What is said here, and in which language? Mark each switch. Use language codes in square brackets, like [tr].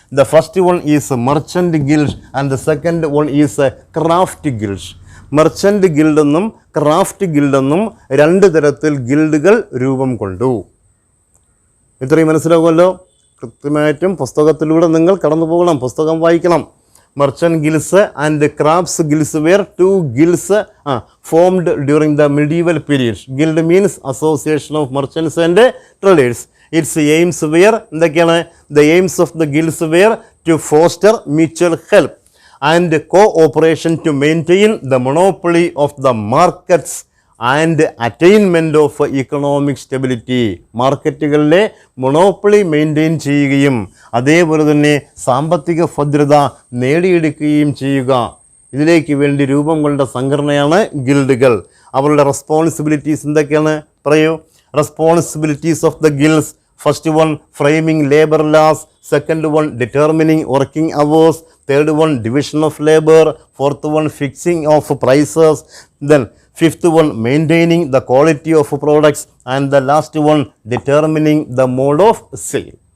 [en] The first one is merchant guild and the second one is craft guild. [ml] Merchant ഗിൽഡെന്നും craft ഗിൽഡെന്നും 2 തരത്തിൽ ഗിൽഡുകൾ രൂപം കൊണ്ടു. ഇത്രയും മനസ്സിലാകുമല്ലോ. കൃത്യമായിട്ടും പുസ്തകത്തിലൂടെ നിങ്ങൾ കടന്നു പോകണം, പുസ്തകം വായിക്കണം. [en] Merchant guilds and crafts guilds were 2 guilds formed during the medieval period. Guild means association of merchants and traders. Its aims were, the aims of the guilds were to foster mutual help and cooperation to maintain the monopoly of the markets and attainment of economic stability. [ml] മാർക്കറ്റുകളിലെ monopoly maintain ചെയ്യുകയും അതേപോലെ തന്നെ സാമ്പത്തിക ഭദ്രത നേടിയെടുക്കുകയും ചെയ്യുക. ഇതിലേക്ക് വേണ്ടി രൂപം കൊണ്ട സംഘടനയാണ് ഗിൽഡുകൾ. അവരുടെ റെസ്പോൺസിബിലിറ്റീസ് എന്തൊക്കെയാണ് പറയൂ? [en] Responsibilities of the guilds: first one framing labour laws, second one determining working hours, third one division of labour, fourth one fixing of prices, then fifth one maintaining the quality of products, and the last one determining the mode of sale.